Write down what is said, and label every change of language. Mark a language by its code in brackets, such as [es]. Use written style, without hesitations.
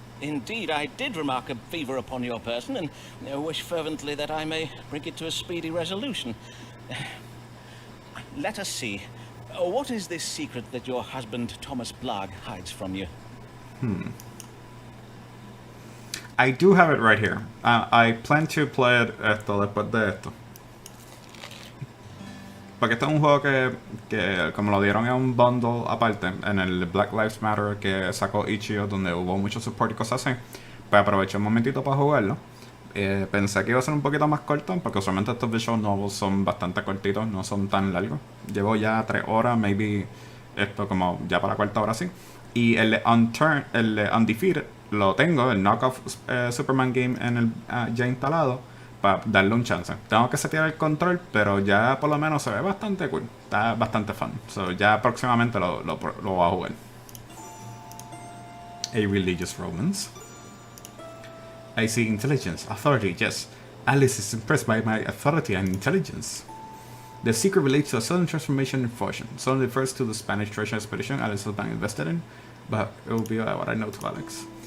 [en] Indeed, I did remark a fever upon your person, and wish fervently that I may bring it to a speedy resolution. Let us see. What is this secret that your husband, Thomas Blarg, hides from you? I do have it right here. I plan to play it [es] después de esto. Porque este es un juego que como lo dieron en un bundle aparte, en el Black Lives Matter que sacó Itch.io, donde hubo mucho support y cosas así, pues aproveché un momentito para jugarlo. Pensé que iba a ser un poquito más corto, porque usualmente estos visual novels son bastante cortitos, no son tan largos. Llevo ya 3 horas, maybe esto como ya para la 4ª hora sí. Y el Undefeated lo tengo, el knockoff Superman game ya instalado, para darle un chance. Tengo que setear el control, pero ya por lo menos se ve bastante cool. Está bastante fun. So ya próximamente lo voy a jugar. [en] A religious romance. I see intelligence, authority, yes. Alice is impressed by my authority and intelligence. The secret relates to a sudden transformation in fortune. Suddenly refers to the Spanish treasure expedition Alice has been invested in, but it will be what I know to Alex.